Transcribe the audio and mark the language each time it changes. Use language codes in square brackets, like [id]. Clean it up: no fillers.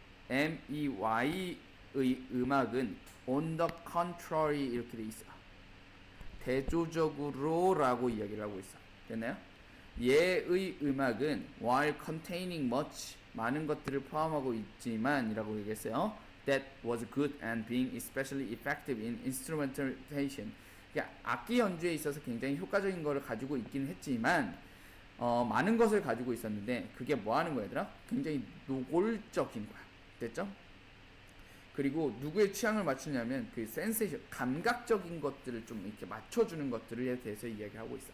[ko] MEY의 음악은 [en] on the contrary [ko] 이렇게 돼 있어. 대조적으로라고 이야기를 하고 있어. 됐나요? 얘의 음악은 [en] while containing much [ko] 많은 것들을 포함하고 있지만 이라고 얘기했어요. [en] That was good and being especially effective in instrumentation. [ko] 그러니까 악기 연주에 있어서 굉장히 효과적인 것을 가지고 있긴 했지만 많은 것을 가지고 있었는데 그게 뭐 하는 거야, 얘들아? 굉장히 노골적인 거야. 됐죠? 그리고 누구의 취향을 맞추냐면 그 센세이션, 감각적인 것들을 좀 이렇게 맞춰주는 것들에 대해서 이야기하고 있어.